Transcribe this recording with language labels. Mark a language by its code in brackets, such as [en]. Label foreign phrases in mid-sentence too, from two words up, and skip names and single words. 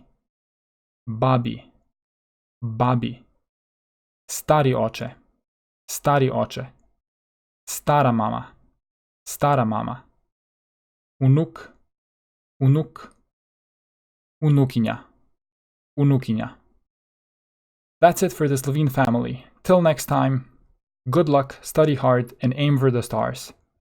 [sl] Babi, babi. Stari oče, stari oče. Stara mama, stara mama. Unuk, unuk. Unukinja, unukinja. [en] That's it for the Slovene family. Till next time, good luck, study hard, and aim for the stars.